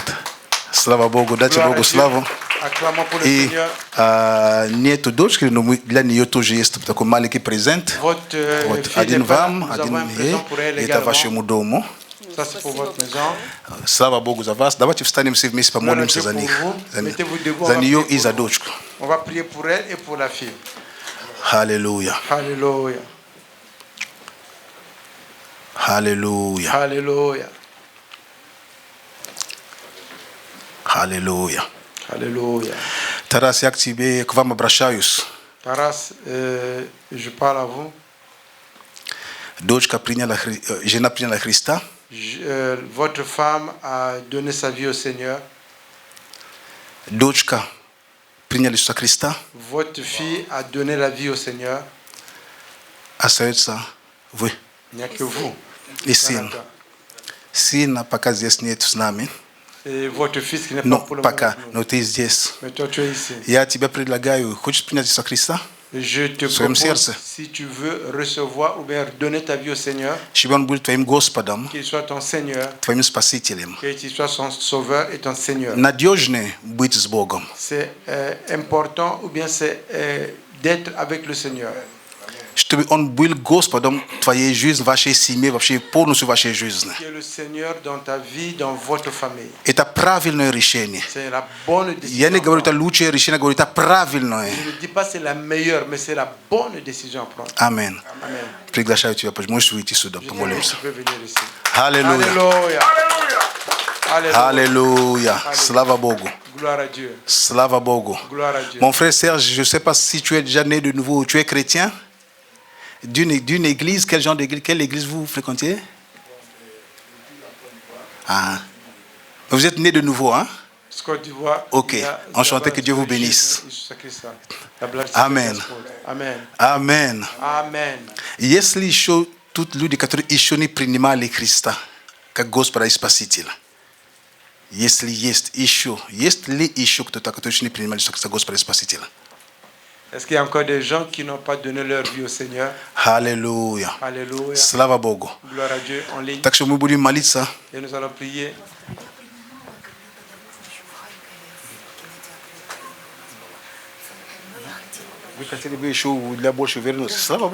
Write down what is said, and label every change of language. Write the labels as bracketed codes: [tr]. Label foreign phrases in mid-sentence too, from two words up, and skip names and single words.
[ru] Слава Богу, дайте Богу славу. И нету дочки, но для нее тоже есть такой маленький презент. Вот один вам, один ей. Это вашему дому. Слава Богу за вас. Давайте встанем все вместе, помолимся за них. За нее и за дочку. [fr] On va prier pour elle et pour la fille. Alléluia. Alléluia. Alléluia. Alléluia. [ru] Аллилуйя. [fr] Alléluia. [ru] Тарас, я к тебе, к вам обращаюсь. [fr] Taras, je parle à vous. [ru] Дочка приняла, жена приняла Христа. [fr] Votre femme a donné sa vie au Seigneur. [ru] Дочка приняла Иисуса Христа. [fr] Votre fille a donné la vie au Seigneur. [ru] Остается вы. [fr] Il n'y a que vous. [ru] И сын. Сын пока здесь нет с нами. [fr] Et votre fils qui n'est pas [ru] Но [fr] pour le [ru] пока, [fr] moment. [ru] но ты здесь. [fr] Mais toi, tu es ici. [ru] Я тебе предлагаю, хочешь принять Иисуса Христа? [fr] Je te propose, si tu veux recevoir ou bien donner ta vie au Seigneur, [ru] чтобы Он был твоим Господом, [fr] qu'il soit ton Seigneur, [ru] твоим Спасителем. [fr] qu'il soit son Sauveur et ton Seigneur. [ru] Надежнее быть с Богом. [fr] C'est important ou bien c'est d'être avec le Seigneur. [ru] Чтобы Он был Господом твоей жизни, вашей семьи, вообще полностью вашей жизни. [fr] Qui est le Seigneur dans ta vie, dans votre famille. [ru] Это правильное решение. [fr] C'est la bonne décision. [ru] Я не говорю, это лучшее решение, говорю, это правильное. [fr] Je ne dis pas c'est la meilleure, mais c'est la bonne décision à prendre. [ru] Аминь. [fr] Amen. [ru] Приглашаю тебя, можешь выйти сюда, помолимся. [fr] Tu peux venir ici. [ru] Аллилуйя. [fr] Alléluia. Alléluia. Alléluia. [ru] Слава Богу. [fr] Gloire à Dieu. [ru] Слава Богу. [fr] Gloire à Dieu. Mon frère Serge, je ne sais pas si tu es déjà né de nouveau, tu es chrétien? D'une église, quel genre d'église, quelle église vous fréquentez? Ah. Vous êtes né de nouveau, hein? Ok, enchanté, que Dieu vous bénisse. Amen. Amen. Amen. Amen. [ru] Если еще тут люди, которые еще не принимали Христа как Господа и Спасителя, если есть ли еще кто-то, который еще не принимал Иисуса Христа Господа и Спасителя? [fr] Est-ce qu'il y a encore des gens qui n'ont pas donné leur vie au Seigneur? Alléluia. Alléluia. [ru] Слава Богу. [fr] Gloire à Dieu en ligne. [ru] Так что мы будем молиться. [fr] Et nous allons prier. [ru] Вы хотели бы еще для больше вернуться.